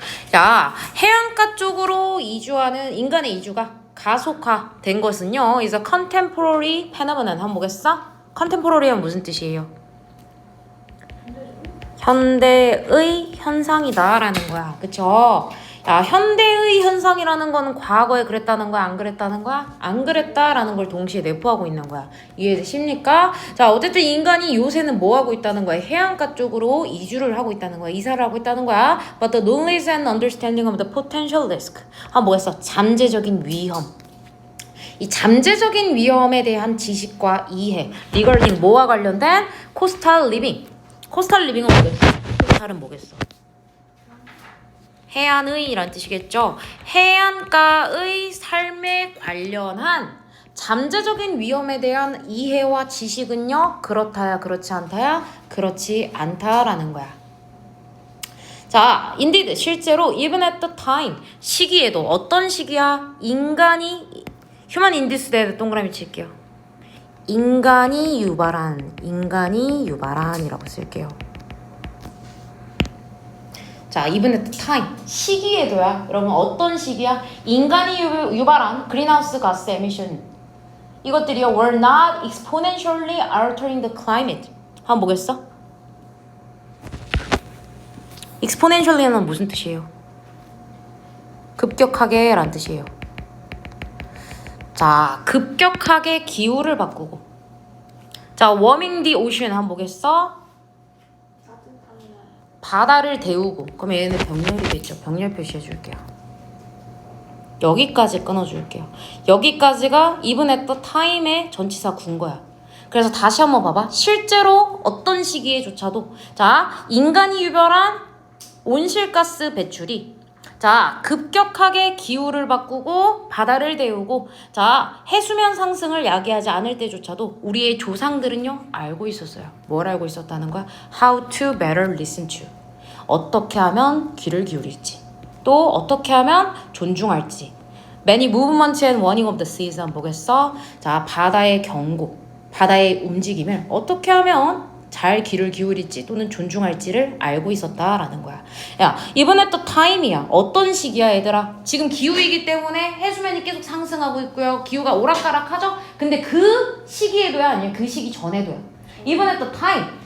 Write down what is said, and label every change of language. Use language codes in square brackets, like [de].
[ko] 자, 해안가 쪽으로 이주하는 인간의 이주가 가속화된 것은요. [en] is a contemporary phenomenon [ko] 한번 보겠어? contemporary는 무슨 뜻이에요? 현대의 현상이다라는 거야. 그쵸? 야, 현대의 현상이라는 거는 과거에 그랬다는 거야? 안 그랬다는 거야? 안 그랬다라는 걸 동시에 내포하고 있는 거야. 이해되십니까? 자, 어쨌든 인간이 요새는 뭐 하고 있다는 거야? 해안가 쪽으로 이주를 하고 있다는 거야. 이사를 하고 있다는 거야. [en] But the knowledge and understanding of the potential risk. [ko] 뭐였어? 잠재적인 위험. 이 잠재적인 위험에 대한 지식과 이해. regarding 뭐와 관련된? coastal living. coastal living은 뭐겠어? coastal은 뭐겠어? 해안의 이란 뜻이겠죠. 해안가의 삶에 관련한 잠재적인 위험에 대한 이해와 지식은요. 그렇다야 그렇지 않다야 그렇지 않다라는 거야. [en] 자, indeed 실제로 even at the time [ko] 시기에도 어떤 시기야? [en] 인간이 human in this day [ko] 동그라미 칠게요. 인간이 유발한이라고 쓸게요. 자, even at the time 시기에도야. 여러분 어떤 시기야? 인간이 유발한 [en] greenhouse gas emission 이것들이요 were not exponentially altering the climate. [ko] 한번 보겠어? exponentially는 무슨 뜻이에요? 급격하게 라는 뜻이에요. 자, 급격하게 기후를 바꾸고. 자, [en] warming the ocean [ko] 한번 보겠어? 바다를 데우고. 그럼 얘는 병렬이겠죠. 병렬 표시해 줄게요. 여기까지 끊어줄게요. 여기까지가 even at the time의 전치사 군거야. 그래서 다시 한번 봐봐. 실제로 어떤 시기에조차도 자, 인간이 유발한 온실가스 배출이 자, 급격하게 기후를 바꾸고 바다를 데우고 자, 해수면 상승을 야기하지 않을 때조차도 우리의 조상들은요 알고 있었어요. 뭘 알고 있었다는 거야? [en] How to better listen to. [ko] 어떻게 하면 귀를 기울일지. 또 어떻게 하면 존중할지. [en] Many movements and warning of the seas [ko] 한번 보겠어? 자, 바다의 경고, 바다의 움직임을 어떻게 하면 잘 귀를 기울일지 또는 존중할지를 알고 있었다라는 거야. 야, 이번에 또 타임이야. 어떤 시기야 얘들아? 지금 기후이기 때문에 해수면이 계속 상승하고 있고요. 기후가 오락가락하죠? 근데 그 시기에도야 아니야 그 시기 전에도야. 이번에 또 타임.